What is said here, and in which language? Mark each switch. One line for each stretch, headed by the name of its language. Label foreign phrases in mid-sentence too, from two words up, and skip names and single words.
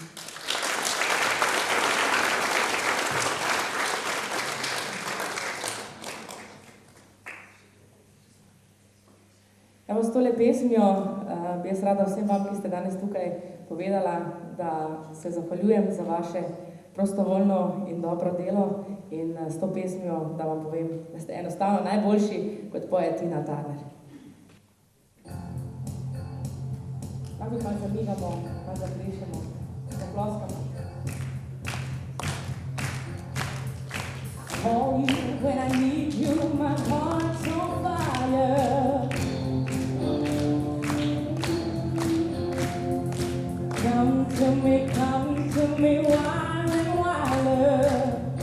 Slovenian: Evo, s tole pesmijo bi jaz rada vsem vam, ki ste danes tukaj, povedala, da se zahvaljujem za vaše prostovoljno in dobro delo in s to pesmijo, da vam povem, da ste enostavno najboljši, kot poje Tina Turner. Tako pa zamigamo, pa zaplešemo, zaploskamo.
English: Oh, you, when I need you, my heart's on fire. Come to me, wild and wilder.